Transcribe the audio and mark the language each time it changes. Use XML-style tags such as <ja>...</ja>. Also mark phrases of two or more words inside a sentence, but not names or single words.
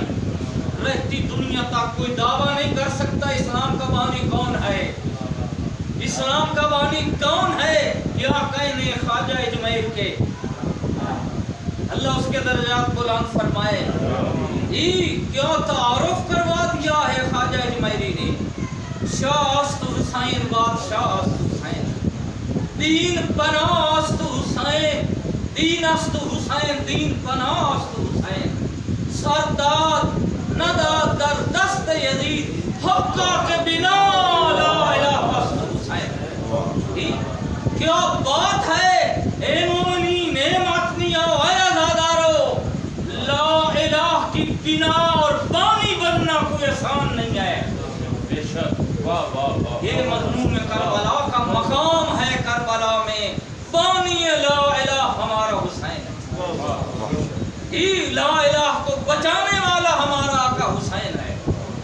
<ur>رہتی دنیا تک کوئی دعویٰ نہیں کر سکتا اسلام کا بانی کون ہے، اسلام کا بانی کون ہے۔ کیا کہنے خواجہ اجمیر کے، اللہ اس کے درجات بلند فرمائے، کیا تعارف کروا دیا ہے خواجہ اجمیری نے،</ur> <fa>شاہ است حسین بادشاہ است حسین، دین پناہ است حسین، دین است حسین، دین پناہ است حسین، سرداد نداد در دست یزید، حقا کے بنا لا الہ است حسین۔</fa> <ur>کیا بات ہے اے مومنین، اے ماتمیوں، اے عزادارو،</ur> <ar>لا الہ</ar> <ur>کی بنا اور بانی بننا کوئی آسان نہیں ہے۔ بے شک، واہ واہ واہ، یہ مظلوم کربلا کا مقام ہے، کربلا میں بانی</ur> <ar>لا الہ</ar> <ur>ہمارا حسین ہے،</ur> <ar>لا الہ</ar> <ur>کو بچانے والا ہمارا آقا حسین ہے۔</ur>